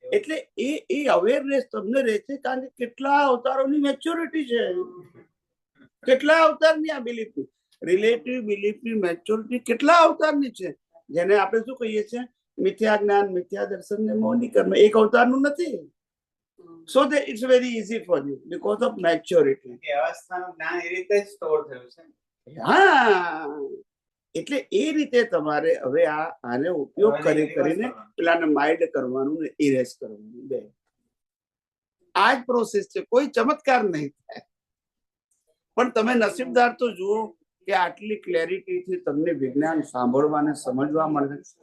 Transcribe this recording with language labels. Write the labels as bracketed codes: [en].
[gu] એટલે એ અવેરનેસ તમને રહે છે કારણ કે કેટલા અવતારોની મેચ્યોરિટી છે, કેટલા અવતારની આ બિલીફ, રિલેટિવ બિલીફની મેચ્યોરિટી કેટલા અવતારની છે, જેને આપણે શું કહીએ છીએ મિથ્યા જ્ઞાન, મિથ્યા દર્શન ને મૌલિક કર્મ. એક અવતારનું નથી. [en] So that it's very easy for you because of maturity. [gu] કે અવસ્થાનું જ્ઞાન એ રીતે જ સ્ટોર થયું છે. હા, એટલે એ રીતે તમારે હવે આને ઉપયોગ કરીને પેલાને માઇલ્ડ કરવાનું ને ઇરેઝ કરવાનું, બે આ જ પ્રોસેસ છે. કોઈ ચમત્કાર નહીં થાય. પણ તમે નસીબદાર તો જુઓ કે આટલી ક્લેરિટીથી તમને વિજ્ઞાન સાંભળવાને સમજવા મળે.